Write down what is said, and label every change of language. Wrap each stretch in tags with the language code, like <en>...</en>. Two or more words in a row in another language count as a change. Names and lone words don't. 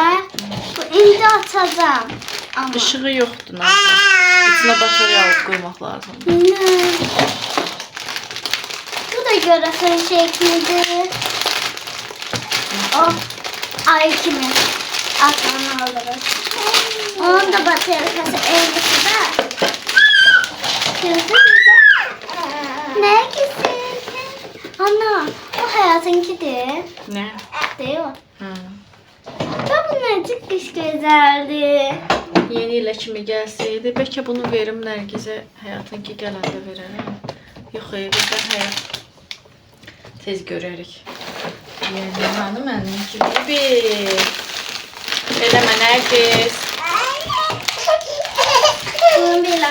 <az>Bu indi açacağım. Amma. İşığı yoxdur, nasıl? İçinə batarya alıb qoymaq lazımdır. Nə? Bu da görəsən şey kimidir. O ay kimi. Atlanı alırız. Onun da bataryası 50'si de.</az> <tr>Gördün mü? Ne güzel. Ana, bu hayatınkidir.</tr> <az>Nə?</az> <tr>Değil mi? Hı. Ben bunlar çok güzeldi.</tr> <az>Yeni ilə kimi gəlsəydi, bəlkə bunu verim Nərgizə, həyatınki gələndə verərəm. Yox, bizdən həyat tez görərik. Yəni, hanı məninki bibi. Eləmə Nərgiz. Bunu biləm.</az>